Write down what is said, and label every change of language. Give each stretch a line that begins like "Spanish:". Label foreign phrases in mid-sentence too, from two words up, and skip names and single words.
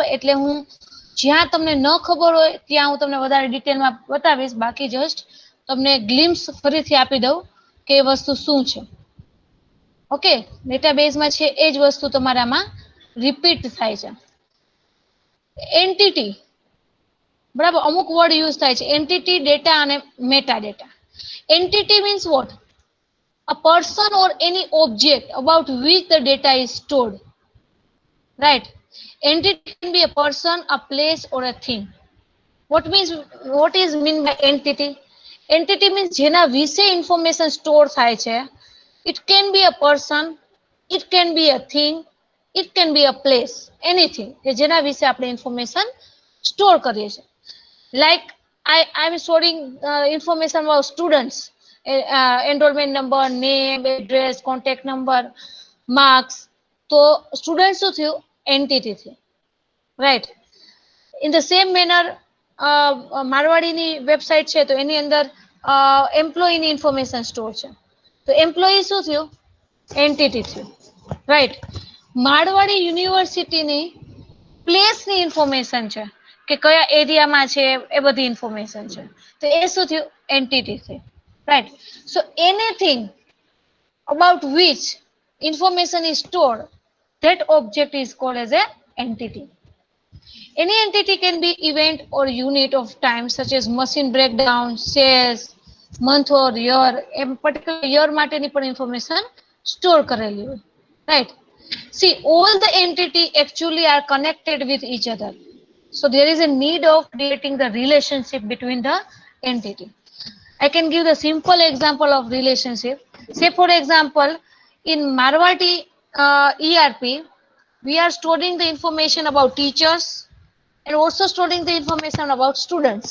Gujarati: એટલે હું જ્યાં તમને ન ખબર હોય ત્યાં હું તમને વધારે ડિટેલમાં બતાવીશ, બાકી જસ્ટ તમને ગ્લિમ્સ ફરીથી આપી દઉં કે એ વસ્તુ શું છે. ઓકે, ડેટાબેઝમાં છે એ જ વસ્તુ તમારામાં રિપીટ થાય છે. એન્ટિટી, બરાબર, અમુક વર્ડ યુઝ થાય છે, એન્ટિટી, ડેટા અને
English: meta data. Entity means what? A person or any object about which the data is stored, right? Entity can be a person, a place or a thing. What is mean by entity? Entity means
Gujarati: જેના વિશે ઇન્ફોર્મેશન સ્ટોર થાય છે.
English: It can be a person, it can be a thing, it can be a place, anything
Gujarati: કે જેના વિશે આપણે ઇન્ફોર્મેશન સ્ટોર કરીએ છીએ.
English: Like I'm storing information about students, enrollment number, name, address, contact number, marks.
Gujarati: તો સ્ટુડન્ટ શું થયું? એન્ટિટી થયું, રાઈટ.
English: In the same manner
Gujarati: મારવાડીની વેબસાઇટ છે તો એની અંદર એમ્પ્લોયીની ઇન્ફોર્મેશન સ્ટોર છે, તો એમ્પ્લોયી શું થયું? એન્ટિટી થયું, રાઈટ. મારવાડી યુનિવર્સિટીની પ્લેસની ઇન્ફોર્મેશન છે કે કયા એરિયામાં છે, એ બધી ઇન્ફોર્મેશન છે, તો એ શું થયું? એન્ટિટી થયું, રાઈટ.
English: So anything about which information is stored, that object is called as a entity. Any entity can be event or unit of time such as machine breakdown, sales, month or year.
Gujarati: એમ
English: particular year
Gujarati: માટેની પણ
English: information store
Gujarati: કરેલી હોય.
English: Right. See, all the entity actually are connected with each other. So there is a need of creating the relationship between the entity. I can give the simple example of relationship. Say for example, in Marwati ERP, we are storing the information about teachers and also storing the information about students.